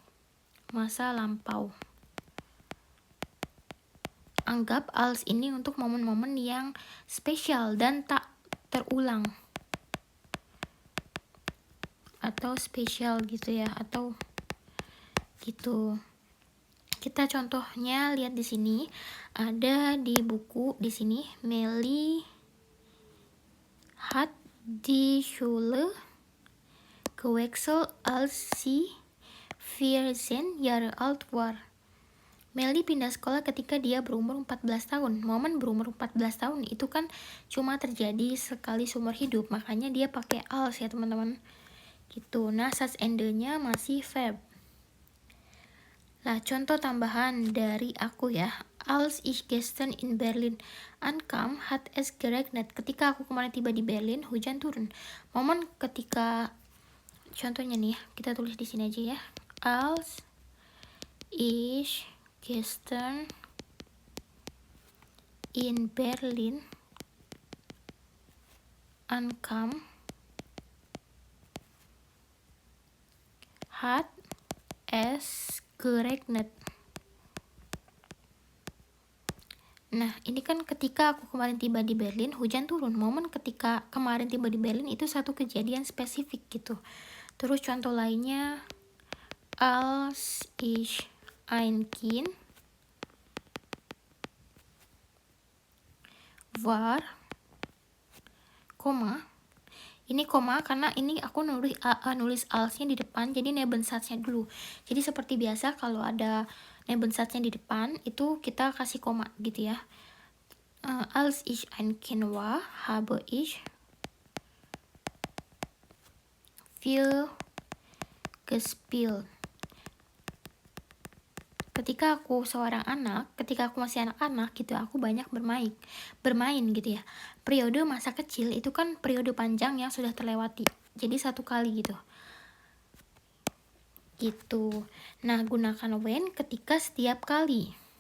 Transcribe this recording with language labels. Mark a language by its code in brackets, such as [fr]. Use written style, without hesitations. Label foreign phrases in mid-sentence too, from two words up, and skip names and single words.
[id] Anggap als ini untuk momen-momen yang spesial dan tak terulang. Atau spesial gitu ya, atau gitu. Kita contohnya lihat di sini, ada di buku di sini, [de] Melly hat die Schule gewechselt als sie 14 Jahre alt war. [id] Melly pindah sekolah ketika dia berumur 14 tahun. Momen berumur 14 tahun itu kan cuma terjadi sekali seumur hidup, makanya dia pakai als ya teman-teman. Gitu. Nah, such and-nya masih verb. Nah, contoh tambahan dari aku ya. [de] Als ich gestern in Berlin ankam, hat es geregnet. [id] Ketika aku kemarin tiba di Berlin, hujan turun. Momen ketika, contohnya nih, kita tulis di sini aja ya. [de] Als ich gestern in Berlin ankam, hat es geregnet. [id] Nah, ini kan ketika aku kemarin tiba di Berlin, hujan turun. Momen ketika kemarin tiba di Berlin itu satu kejadian spesifik gitu. Terus contoh lainnya, [de] als ich ein Kind war, [id] koma. Ini koma karena ini aku nulis alsnya di depan, jadi Nebensatznya dulu. Jadi seperti biasa kalau ada Nebensatznya di depan, itu kita kasih koma gitu ya. [de] Als ich ein Kind war, habe ich viel gespielt. [id] Ketika aku seorang anak, ketika aku masih anak-anak gitu, aku banyak bermain gitu ya. Periode masa kecil itu kan periode panjang yang sudah terlewati. Jadi satu kali gitu. Nah, gunakan when ketika setiap kali.